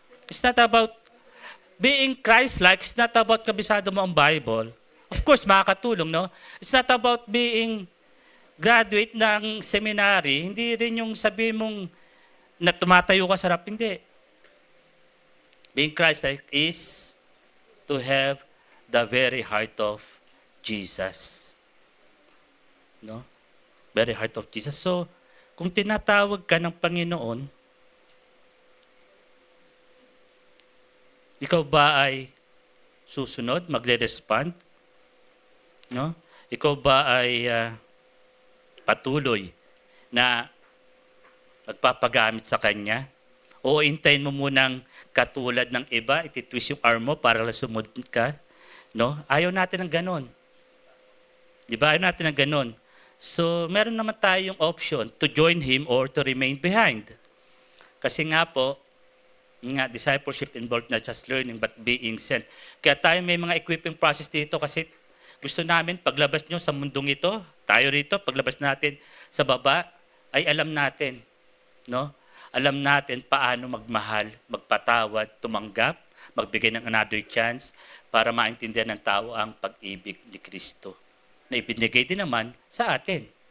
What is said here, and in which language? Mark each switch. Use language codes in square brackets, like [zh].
[en] It's not about being Christ-like. It's not about [tl] kabisado mo ang [en] Bible. Of course, [tl] makakatulong, no? [en] It's not about being graduate ng seminary. [tl] Hindi rin yung sabi mong na tumatayo ka sa harap. Hindi. [en] Being Christ-like is to have the very heart of Jesus. [tl] No? [en] Very heart of Jesus. [tl] So, kung tinatawag ka ng Panginoon, ikaw ba ay susunod, magre-respond? No? Ikaw ba ay patuloy na magpapagamit sa Kanya? O hintayin mo munang katulad ng iba, ititwist yung arm mo para sumunod ka? No? Ayaw natin ng ganon. Di ba? Ayaw natin ng ganon. [en] So, [tl] meron naman tayong [en] option to join Him or to remain behind. [tl] Kasi nga po, [en] discipleship involved not just learning but being sent. [tl] Kaya tayo may mga equipping process dito kasi gusto namin paglabas nyo sa mundong ito, tayo rito, paglabas natin sa baba, ay alam natin, no? Alam natin paano magmahal, magpatawad, tumanggap, magbigay ng another chance para maintindihan ng tao ang pag-ibig ni Kristo na ibinigay din naman sa atin.